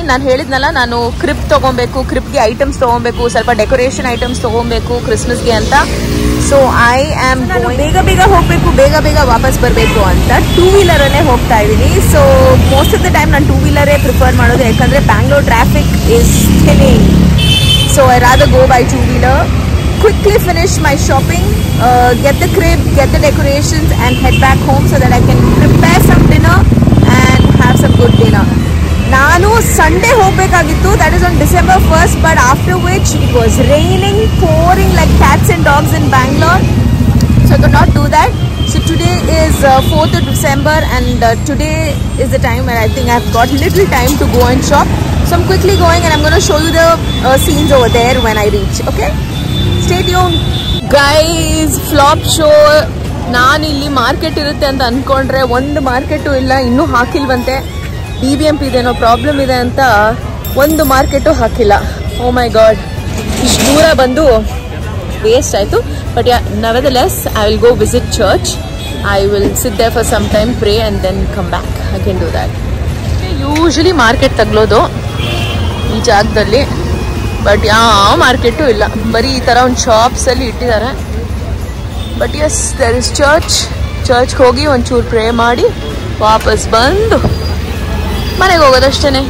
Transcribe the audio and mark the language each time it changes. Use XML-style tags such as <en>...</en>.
<kn>ನಾನು ಹೇಳಿದ್ನಲ್ಲ, ನಾನು ಕ್ರಿಪ್ ತೊಗೊಬೇಕು, ಕ್ರಿಪ್ಗೆ ಐಟಮ್ಸ್ ತೊಗೊಬೇಕು, ಸ್ವಲ್ಪ ಡೆಕೋರೇಷನ್ ಐಟಮ್ಸ್ ತೊಗೊಬೇಕು ಕ್ರಿಸ್ಮಸ್ಗೆ ಅಂತ. ಸೊ ಐ ಆಮ್ ಬೇಗ ಹೋಗಬೇಕು, ಬೇಗ ವಾಪಸ್ ಬರಬೇಕು ಅಂತ 2 ವೀಲರಲ್ಲೇ ಹೋಗ್ತಾ ಇದ್ದೀನಿ. So most of the time ನಾನು 2 ವೀಲರೇ ಪ್ರಿಫರ್ ಮಾಡೋದು, ಯಾಕಂದರೆ</kn> <en>Bangalore traffic is thinning. So I rather go by 2 wheeler. Quickly finish my shopping, get the crib, get the decorations and head back home so that I can prepare some dinner and have some good dinner.</en> <kn>Nanu Sunday hogಬೇಕಾಗಿತ್ತು,</kn> <en>that is on December 1st, but after which it was raining, pouring like cats and dogs in Bangalore, so I could not do that. So today is 4th of December and today is the time where I think I've got little time to go and shop. So I'm quickly going and I'm going to show you the scenes over there when I reach. Okay, stay tuned guys. Flop show.</en> <kn>ನಾನು ಇಲ್ಲಿ market ಇರುತ್ತೆ ಅಂತ ಅನ್ಕೊಂಡ್ರೆ ಒಂದು market ಇಲ್ಲ, ಇನ್ನೂ ಹಾಕಿಲ್ವಂತೆ. BBMP ಇದೇನೋ problem ಇದೆ ಅಂತ ಒಂದು ಮಾರ್ಕೆಟು ಹಾಕಿಲ್ಲ.</kn> <en>oh my God,</en> <kn>ಇಷ್ಟು ದೂರ ಬಂದು ವೇಸ್ಟ್ ಆಯಿತು.</kn> <en>But yeah, nevertheless I will go visit church. I will sit there for some time, pray and then come back. I can do that.</en> <kn>Usually market ತಗ್ಲೋದು ಈ ಜಾಗದಲ್ಲಿ, ಬಟ್ ಯಾವ ಮಾರ್ಕೆಟು ಇಲ್ಲ, ಬರೀ ಈ ಥರ ಒಂದು ಶಾಪ್ಸಲ್ಲಿ ಇಟ್ಟಿದ್ದಾರೆ. ಬಟ್ ಎಸ್, ದರ್ ಇಸ್ ಚರ್ಚ್ಗೆ ಹೋಗಿ ಒಂಚೂರು ಪ್ರೇ ಮಾಡಿ ವಾಪಸ್ ಬಂದು ಮನೆಗೆ ಹೋಗೋದಷ್ಟೇ.</kn>